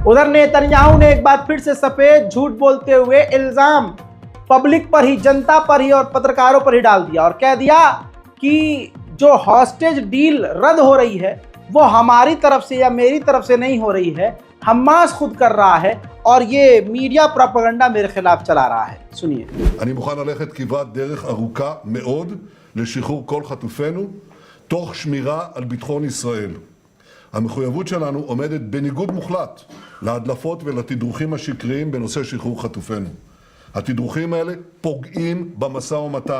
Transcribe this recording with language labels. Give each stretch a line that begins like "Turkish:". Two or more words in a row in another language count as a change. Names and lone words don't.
Hindi: उधर नेतन्याहू ने एक बार फिर से सफेद झूठ बोलते हुए इल्जाम पब्लिक पर ही, जनता पर ही और पत्रकारों पर ही डाल दिया और कह दिया कि जो
English: hostage deal
Hindi: रद्द हो रही है वो हमारी तरफ से या मेरी तरफ से नहीं हो रही है, हमास खुद कर रहा है और ये
English: media propaganda
Hindi: मेरे खिलाफ चला रहा है। सुनिए।
Hebrew: אני מוכן ללכת כברת דרך ארוכה מאוד לשחרור כל חטופינו תוך שמירה על ביטחון ישראל. המחויבות שלנו עומדת בניגוד מוחלט להדלפות ולתדרוכים השקריים בנושא שחרור חטופינו. התדרוכים האלה פוגעים במשא ומתן.